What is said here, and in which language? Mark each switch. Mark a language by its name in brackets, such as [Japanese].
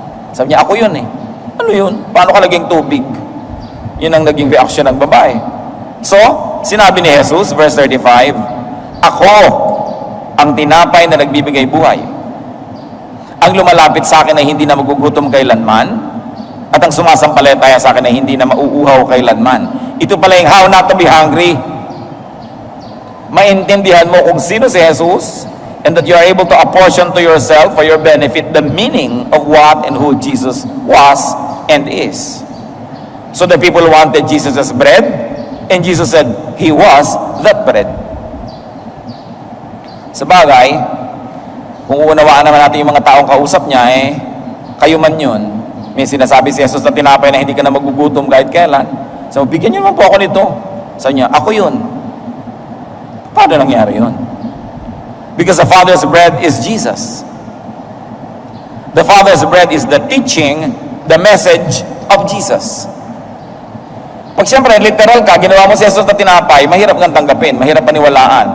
[Filipino] Sabi niya, ako yun Ano yun? Paano ka naging tubig? Yun ang naging reaksyon ng babae. So, sinabi ni Jesus, verse 35, ako ang tinapay na nagbibigay buhay. Ang lumalapit sa akin ay hindi na magugutom kailanman, at ang sumasampalataya sa akin ay hindi na mauuhaw kailanman. Ito pala yung [English] how not to be hungry. [Filipino] Maintindihan mo kung sino si Jesus, [English] and that you are able to apportion to yourself for your benefit the meaning of what and who Jesus was and is. So the people wanted Jesus as bread, and Jesus said, He was that bread. [Filipino] Sabagay, kung uunawaan naman natin yung mga taong kausap niya, kayo man yun. May sinasabi si Jesus na tinapay na hindi ka na magugutom kahit kailan. So, bigyan niyo naman po ako nito. Sabi niya, ako yun. Paano nangyari yun? [English] Because the Father's bread is Jesus. The Father's bread is the teaching, the message of Jesus. [Filipino] Pag siyempre, literal ka, ginawa mo si Jesus na tinapay, mahirap kang tanggapin, mahirap paniwalaan.